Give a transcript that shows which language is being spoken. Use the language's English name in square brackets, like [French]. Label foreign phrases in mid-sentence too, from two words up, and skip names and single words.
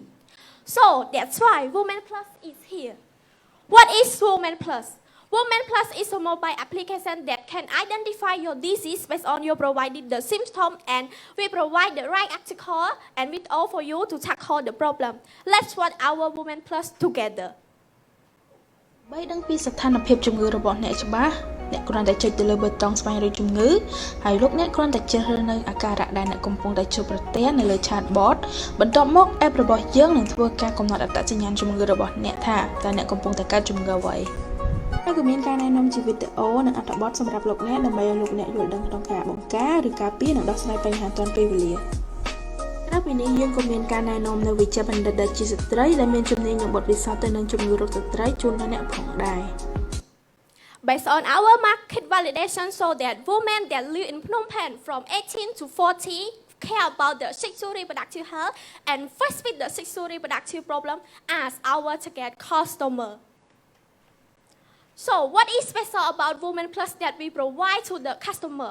[English] So that's why Women Plus is here. What is Women Plus? Women Plus is a mobile application that can identify your disease based on your provided the symptom, and we provide the right article and with all for you to tackle the problem. Let's watch our Women Plus together. [Khmer] បីដឹងពីស្ថានភាពជំងឺរបស់អ្នកច្បាស់អ្នកគ្រាន់តែចុចទៅលើប៊ូតុងស្វែងរកជំងឺហើយលោកអ្នកគ្រាន់តែជ្រើសរើសនៅអាការៈដែលអ្នកកំពុងតែ ជួបប្រទះនៅលើ chatbot បន្ទាប់មក app របស់យើងនឹងធ្វើការកំណត់អត្តសញ្ញាណជំងឺរបស់អ្នកថាតើអ្នកកំពុងតែកើតជំងឺអ្វីហើយក៏មានការណែនាំជាវីដេអូនិងអត្ថបទសម្រាប់លោកអ្នកដើម្បីឲ្យលោកអ្នកយល់ដឹងក្នុងការបង្ការឬការពារនិងដោះស្រាយបញ្ហាទាន់ពេលវេលាក្រៅពីនេះយើងក៏មានការណែនាំនៅវិជ្ជាបណ្ឌិតដែលជាស្ត្រីដែលមានជំនាញនិងបទពិសោធន៍ទៅនឹងជំងឺរោគស្ត្រីជូនដល់អ្នកផងដែរ [English] Based on our market validation show that women that live in Phnom Penh from 18 to 40 care about the sexual reproductive health and face with the sexual reproductive problem as our target customer. So what is special about Women Plus that we provide to the customer?